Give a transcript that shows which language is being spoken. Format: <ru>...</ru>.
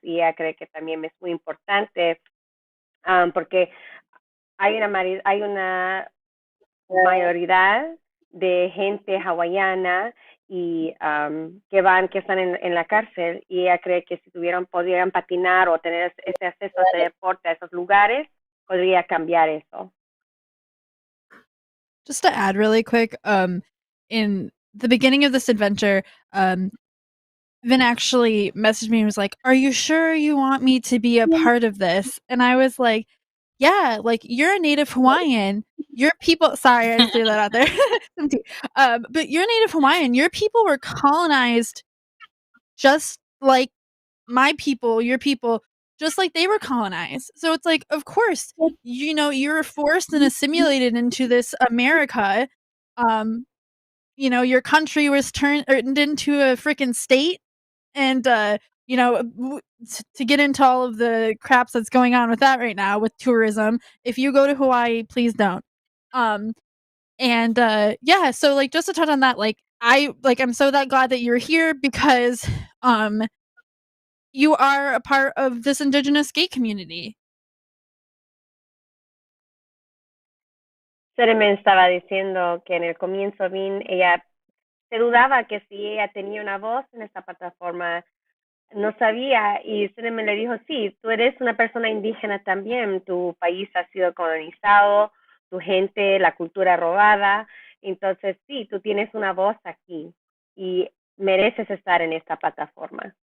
<es>Y ella cree que también es muy importante porque hay una mayoría de gente hawaiana y que están en la cárcel, y ella cree que si podrían patinar o tener ese acceso a ese deporte, a esos lugares, podría cambiar eso.</es> <en>Just to add really quick, in the beginning of this adventure, Vin actually messaged me and was like, "Are you sure you want me to be a part of this?" And I was like, "Yeah, like you're a Native Hawaiian. Your people." Sorry, I just threw that out there. But you're Native Hawaiian. Your people were colonized just like my people, your people, just like they were colonized. So it's like, of course, you know, you were forced and assimilated into this America. Um, you know, your country was turned into a freaking state, and you know, to get into all of the craps that's going on with that right now with tourism, if you go to Hawaii, please don't. Um, and yeah, so like just to touch on that, like I'm so that glad that you're here because you are a part of this indigenous skate community.</en> <es>Seremen estaba diciendo que en el comienzo ella se dudaba que si ella tenía una voz en esta plataforma, no sabía, y Seremen le dijo, sí, tú eres una persona indígena también, tu país ha sido colonizado, tu gente, la cultura robada, entonces sí, tú tienes una voz aquí y mereces estar en esta plataforma.</es>